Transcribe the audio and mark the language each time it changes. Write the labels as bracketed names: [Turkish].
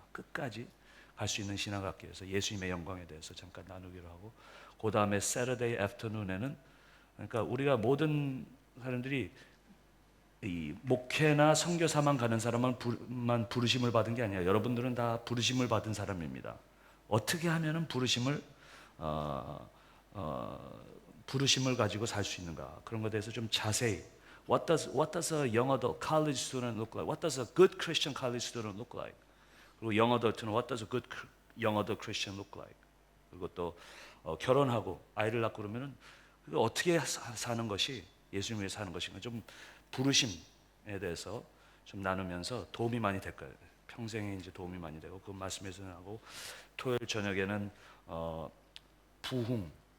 [Korean] 끝까지 갈 수 있는 신앙 갖기 위해서 예수님의 영광에 대해서 잠깐 나누기로 하고, 그 다음에 [English] Saturday afternoon [Korean] 에는, 그러니까 우리가 모든 사람들이 이 목회나 선교사만 가는 사람만 부르심을 받은 게 아니에요. 여러분들은 다 부르심을 받은 사람입니다. 어떻게 하면은 부르심을 가지고 살 수 있는가, 그런 것에 대해서 좀 자세히, [English] what does a young adult college student look like? What does a good Christian college student look like? 그리고 young adult는 what does a good young adult Christian look like? [Korean] 그리고 또 결혼하고 아이를 낳고 그러면은 그거 어떻게 사는 것이 예수님 위해 사는 것인가, 좀 부르심에 대해서 좀 나누면서 도움이 많이 될 거예요. 평생에 이제 도움이 많이 되고, 그 말씀에서 하고, 토요일 저녁에는 부흥.